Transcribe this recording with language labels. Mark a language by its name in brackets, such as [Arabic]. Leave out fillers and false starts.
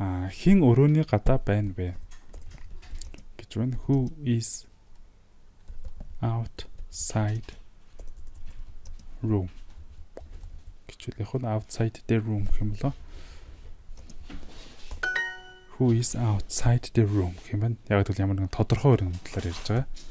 [Mongolian] Хин өрөөний гадаа байна вэ? гэж байна. [English] Who is outside room? [Mongolian] гэж хэлэх нь [English] outside the room [Mongolian] гэх юм болоо. [English] Who is outside the room [Mongolian] гэх юм байна. Яг л ямар нэгэн тодорхой өрөөний талаар ярьж байгаа.